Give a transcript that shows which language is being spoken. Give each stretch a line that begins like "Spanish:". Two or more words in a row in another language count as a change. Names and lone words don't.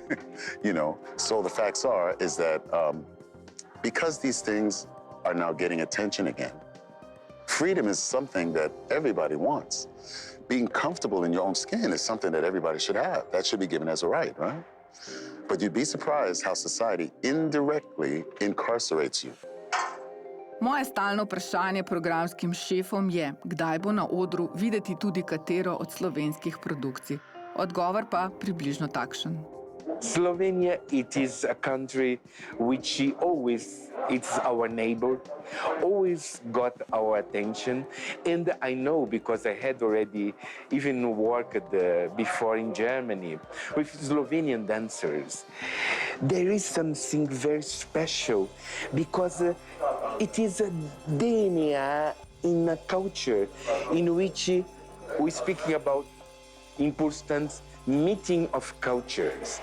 English: You know, so the facts is that because these things are now getting attention again, freedom is something that everybody wants. Being comfortable in your own skin is something that everybody should have. That should be given as a right? But you'd be surprised how society indirectly incarcerates you.
Slovenian: Moje stalno vprašanje programskim šefom je, kdaj bo na odru videti tudi katero od slovenskih produkcij. Odgovor pa približno takšen.
English: Slovenia, it is a country which it's our neighbor, always got our attention. And I know, because I had already even worked before in Germany with Slovenian dancers, there is something very special, because it is a DNA in a culture in which we're speaking about ImPulsTanz, meeting of cultures.